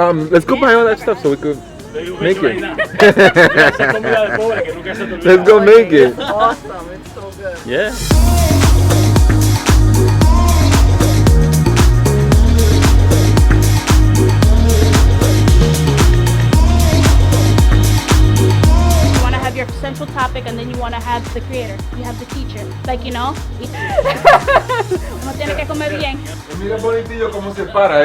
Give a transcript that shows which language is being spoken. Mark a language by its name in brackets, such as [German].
[English] Let's go buy all that stuff so we could make it. [Spanish] Esa comida de pobre que nunca se te olvida. [English] Let's go make it. Awesome. It's so good. Yeah. You want to have your central topic and then you want to have the creator. You have the teacher. Like, [Spanish] uno tiene que comer bien. Mira Bonitillo cómo se para.